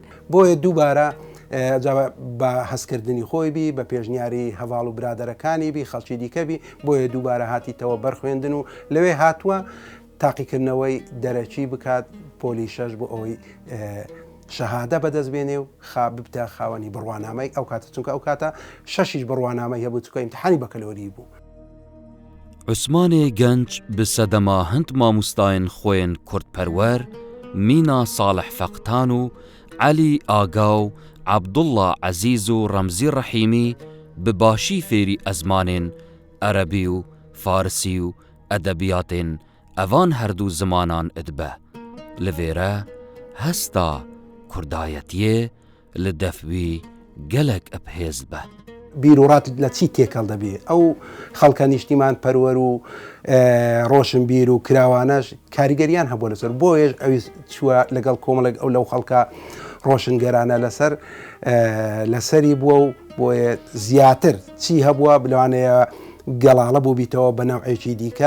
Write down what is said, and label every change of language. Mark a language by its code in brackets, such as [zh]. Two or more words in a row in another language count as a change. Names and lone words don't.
[ckb] بۆیە دووبارە بە هەستکردنی خۆی بی، بە پێشنیاری هەواڵ و برادەرەکانی بی، خەڵکی دیکەبی، بۆیە دووبارە هاتیتەوە بەرخوێندن و لەوێ هاتووە تاقیکردنەوەی دەرەچی بکات پۆلیشەش بۆ ئەوەی شەهادە بەدەستبێنێ و ببتە خاوەنی بڕوانامەی ئەو کاتە، چونکە ئەو کاتە 6 بڕوانامەی هەبوو، چونکە ئیمتیحانی بەکەلۆری بوو. [ku] عوسمانێ گەنج bi sedema hind mamostayên xwe yên Kurdperwer Mîna Salih Feqtan û Elî Agaw, Abdullah Ezîz û Remzî Rehîmî bi başî fêrî ezmanên Erebî û Farsî û edebiyatên evan herdû zimanan dibe. Li vê re hesta Kurdayetiyê li dev wî gelek ebhêz be. [ckb] بیرۆڕات لە چی تێکەڵ دەبێ؟ ئەو خەڵکە نیشتیمان پەروەر و ڕۆشنبیر و کراوانەش کاریگەریان هەبووە لەسەر، بۆیەش ئەوی چووە لەگەڵ کۆمەڵێک ئەو لەو خەڵکە ڕۆشنگەرانە لەسەری بووە و بۆیە زیاتر چی هەبووە بلوانەیە گەڵاڵە بوو بیتەوە بە نەوعێکی دیکە.